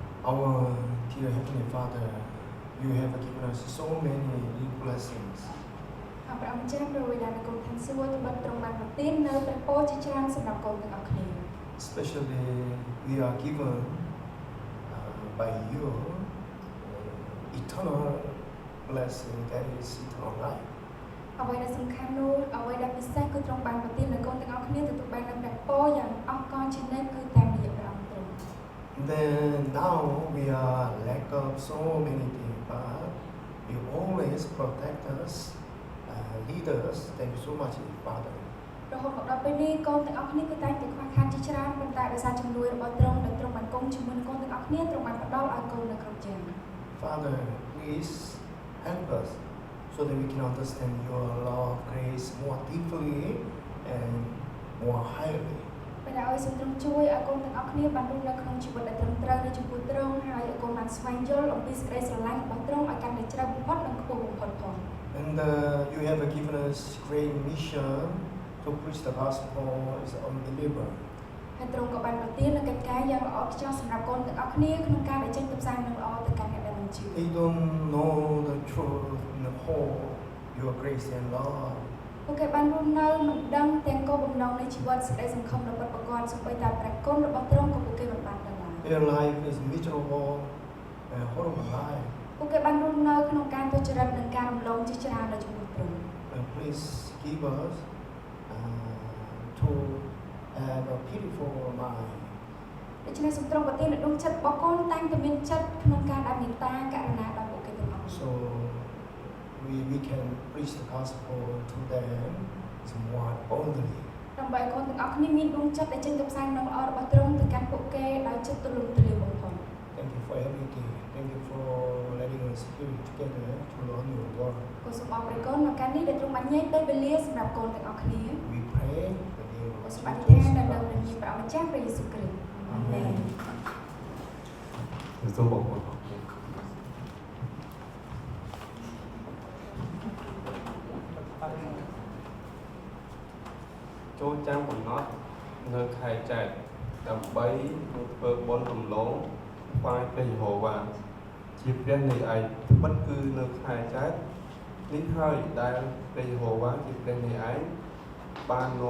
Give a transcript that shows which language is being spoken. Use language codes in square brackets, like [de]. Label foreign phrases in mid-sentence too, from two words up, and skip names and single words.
[en] Our dear Heavenly Father, you have given us so many new blessings. [km] ព្រះអង្គចាស់ព្រះវិដានៃគុណឋានសួគ៌បានទ្រង់បានប្រទាននៅព្រះពរជាច្រើនសម្រាប់កូនទាំងអស់គ្នា [en] Especially we are given by you eternal blessing that is eternal life. [km] អ្វីដែលសំខាន់នោះអ្វីដែលពិសេសគឺទ្រង់បានប្រទាននៅកូនទាំងអស់គ្នាទទួលបាននៅព្រះពរយ៉ាងអស្ចារ្យជានិច្ចគឺតាមរយៈព្រះអង្គទ្រង់ [en] Then now we are lack of so many things, but you always protect us, lead us. Thank you so much, Father. [km] រហូតមកដល់ពេលនេះកូនទាំងអស់គ្នាគឺតែងតែខ្វះខាតជាច្រើនប៉ុន្តែដោយសារជំនួយរបស់ទ្រង់ដែលទ្រង់បានគង់ជាមួយនឹងកូនទាំងអស់គ្នាទ្រង់បានផ្ដល់ឲ្យកូននៅគ្រប់យ៉ាង [en] Father, please help us so that we can understand your love, grace more deeply and more highly. [km] ពេលដែលឲ្យសូមទ្រង់ជួយឲ្យកូនទាំងអស់គ្នាបានរស់នៅក្នុងជីវិតដែលត្រឹមត្រូវនៅចំពោះទ្រង់ហើយឲ្យកូនបានស្វែងយល់អំពីសេចក្តីស្រឡាញ់របស់ទ្រង់ឲ្យកាន់តែជ្រៅបំផុតនិងខ្ពស់បំផុតផង [en] And you have given us great mission to preach the gospel as unbeliever. [km] ហើយទ្រង់ក៏បានប្រទាននូវកិច្ចការយ៉ាងល្អខ្លាំងសម្រាប់កូនទាំងអស់គ្នាក្នុងការដែលចេញទៅផ្សាយនឹងល្អទៅកាន់អ្នកដែលមិនជឿ [en] They don't know the truth and the whole your grace and love. [km] ពួកគេបានរស់នៅមិនដឹងទាំងគោលបំណងនៃជីវិតសេចក្តីសង្ឃឹមរបស់ប្រកបសូម្បីតែព្រះគុណរបស់ទ្រង់ក៏ពួកគេមិនបានដឹងឡើយ [en] Their life is miserable and horrible life. [km] ពួកគេបានរស់នៅក្នុងការទុច្ចរិតនិងការរំលងជាច្រើននៅចំពោះទ្រង់ [en] Please give us to have a pitiful mind. [km] ដូច្នេះសូមទ្រង់ប្រទាននូវដួងចិត្តរបស់កូនតែងតែមានចិត្តក្នុងការដែលមេត្តាករុណាដល់ពួកគេទាំងអស់ [en] So we can preach the gospel to them somewhat boldly. [km] ដើម្បីឲ្យកូនទាំងអស់គ្នាមានដួងចិត្តដែលចេញទៅផ្សាយនៅល្អរបស់ទ្រង់ទៅកាន់ពួកគេដោយចិត្តទូលំទូលាយបំផុត [en] Thank you for everything. Thank you for letting us here together to learn your word. [km] គូសូមអរព្រកូននៅការនេះដែលទ្រង់បានញែកពេលវេលាសម្រាប់កូនទាំងអស់គ្នា [en] We pray that they គូ will [km] សូមអធិ [en] speak [km] ដ្ឋាន [en] to [km] នៅ [en] us. [km] លើព្រះនាមព្រះម្ចាស់ព្រះយេស៊ូវគ្រីស្ទអាមែន សូមអរគុណចូលចាំកំណត់នៅខែចែកដើម្បីធ្វើបុណ្យរំលងថ្វាយព្រះយេហូវ៉ាជាព្រះនៃឯងពិតគឺនៅខែចែកនេះហើយដែលព្រះយេហូវ៉ាជាព្រះនៃឯងបាននាំ